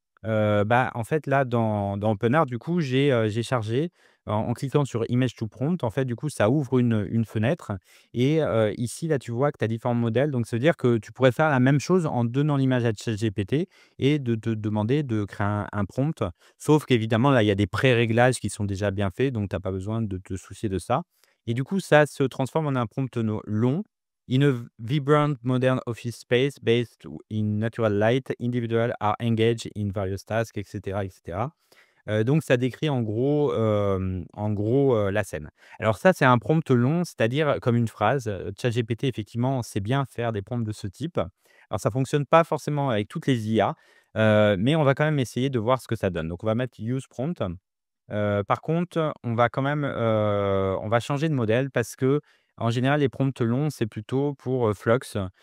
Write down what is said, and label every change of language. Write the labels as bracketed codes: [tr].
[fr] Bah, en fait, là, dans OpenArt, du coup, j'ai chargé en cliquant sur Image to Prompt, en fait, du coup, ça ouvre une fenêtre et ici, là, tu vois que tu as différents modèles. Donc ça veut dire que tu pourrais faire la même chose en donnant l'image à ChatGPT et de te demander de créer un prompt. Sauf qu'évidemment, là, il y a des pré-réglages qui sont déjà bien faits, donc tu as pas besoin de te soucier de ça. Et du coup, ça se transforme en un prompt long. [en] In a vibrant modern office space based in natural light, individuals are engaged in various tasks, etc., etc. [fr] Donc ça décrit en gros, la scène. Alors ça, c'est un prompt long, c'est-à-dire comme une phrase, ChatGPT effectivement sait bien faire des prompts de ce type. Alors ça fonctionne pas forcément avec toutes les IA, mais on va quand même essayer de voir ce que ça donne. Donc on va mettre use prompt. Par contre, on va quand même, on va changer de modèle parce que en général les prompts longs, c'est plutôt pour, Flux.